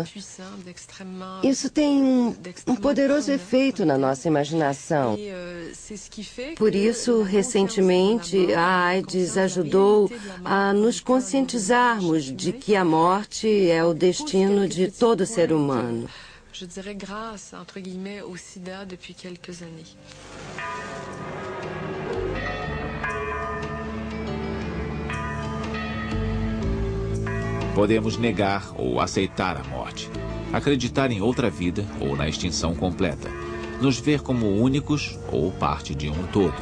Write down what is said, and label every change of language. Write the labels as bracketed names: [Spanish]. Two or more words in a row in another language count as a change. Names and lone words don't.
[Portuguese] Isso tem um poderoso efeito na nossa imaginação. Por isso, recentemente, a AIDS ajudou a nos conscientizarmos de que a morte é o destino de todo ser humano. [French] Je dirais grâce, entre guillemets, au sida depuis quelques années. [Portuguese] Podemos negar ou aceitar a morte, acreditar em outra vida ou na extinção completa, nos ver como únicos ou parte de um todo.